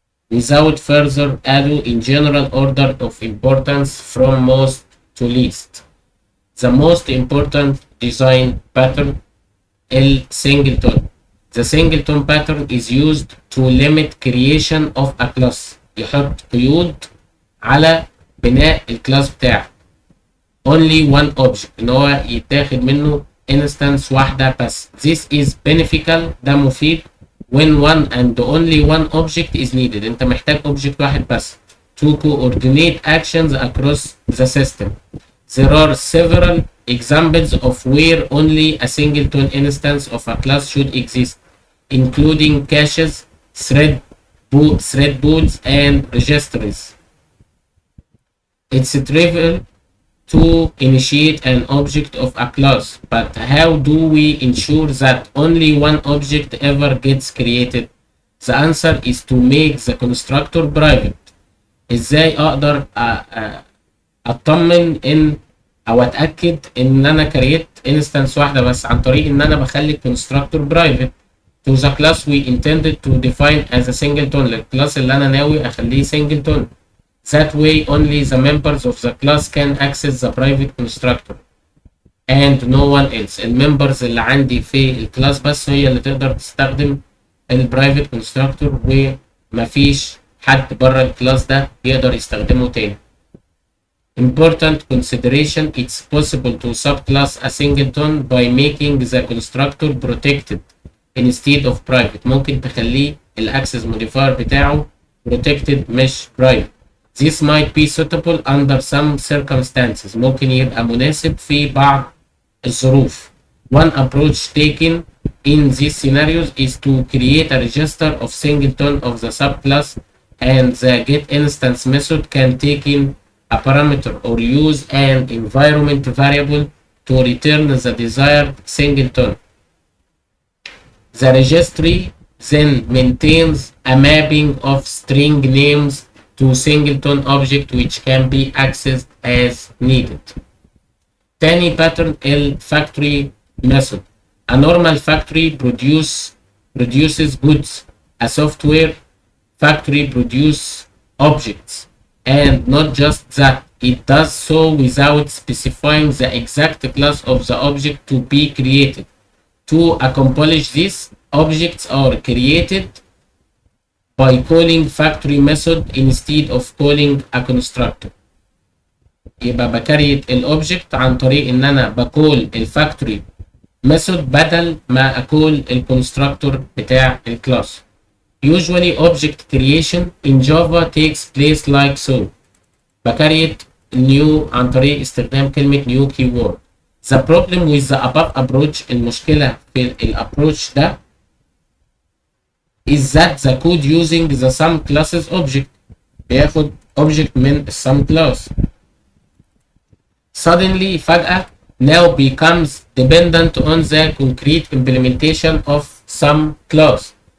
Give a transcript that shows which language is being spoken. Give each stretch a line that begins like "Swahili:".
English: Without further ado, in general order of importance from most to least, the most important design pattern singleton. The singleton pattern is used to limit creation of a class.
Arabic: يحط قيود على بناء الكلاس بتاعك.
English: only one object،
Arabic: ان هو يتاخد منه instance واحدة بس.
English: This is beneficial،
Arabic: ده مفيد
English: when one and only one object is needed.
Arabic: انت محتاج object واحد بس
English: to coordinate actions across the system. There are several examples of where only a singleton instance of a class should exist, including caches, thread pools, and registries. It's trivial to initiate an object of a class, but how do we ensure that only one object ever gets created? The answer is to make the constructor private.
Arabic: ازاي اقدر اطمن ان او اتاكد ان انا كريت انستنس واحده بس؟ عن طريق ان انا بخلي الكونستراكتور برايفت
English: to the class we intended to define as a singleton،
Arabic: للكلاس اللي انا ناوي اخليه singleton.
English: That way only the members of the class can access the private constructor and no one else.
Arabic: الممبرز اللي عندي في الكلاس بس هي اللي تقدر تستخدم البرايفت كونستراكتور، ومفيش حد بره الكلاس ده يقدر يستخدمه تاني.
English: Important consideration: it's possible to subclass a singleton by making the constructor protected instead of private.
Arabic: ممكن تخليه الاكسس موديفاير بتاعه protected مش private.
English: This might be suitable under some circumstances.
Arabic: ممكن يبقى مناسب في بعض الظروف.
English: One approach taken in these scenarios is to create a register of singleton of the subclass, and the getInstance method can take in a parameter or use an environment variable to return the desired singleton. The registry then maintains a mapping of string names to singleton object which can be accessed as needed. تاني pattern الفactory method. A normal factory produces goods. A software factory produces objects. And not just that, it does so without specifying the exact class of the object to be created. To accomplish this, objects are created by calling factory method instead of calling a constructor.
Arabic: يبقى بكريت الاوبجكت عن طريق ان انا بقول الفاكتوري ميثود بدل ما اقول الكونستراكتور بتاع الكلاس.
English: Usually object creation in Java takes place like so.
Arabic: بكريت new عن طريق استخدام كلمة new keyword.
English: The problem with the above approach
Arabic: المشكلة في الابروتش ده
English: is that the code using the sum classes object
Arabic: بياخد object من السم class.
English: Suddenly
Arabic: فجأة
English: now becomes dependent on the concrete implementation of some class.